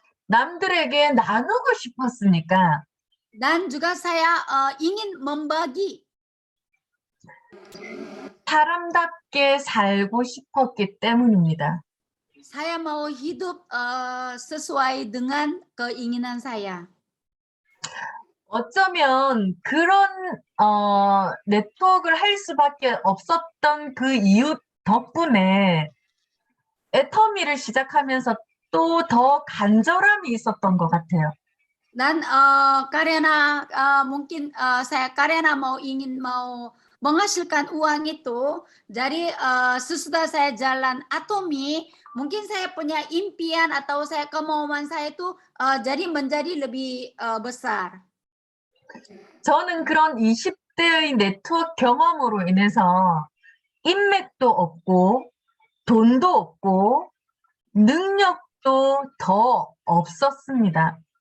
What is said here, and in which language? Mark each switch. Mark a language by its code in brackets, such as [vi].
[ko] 남들에게 나누고 싶었으니까. [id] Dan juga saya ingin membagi. [ko] 사람답게 살고 싶었기 때문입니다. [id] Saya mau hidup sesuai dengan keinginan saya. [ko] 어쩌면 그런 네트워크를 할 수밖에 없었던 그 이유 덕분에 애터미를 시작하면서 또 더 간절함이 있었던 것 같아요. [id] Dan karena mungkin saya ingin menghasilkan uang itu, jadi sesudah saya jalan Atomi, mungkin saya punya impian atau kemauan saya itu jadi menjadi lebih besar. [ko] 저는 그런 20대의 네트워크 경험으로 인해서 인맥도 없고 돈도 없고 능력도 더 없었습니다.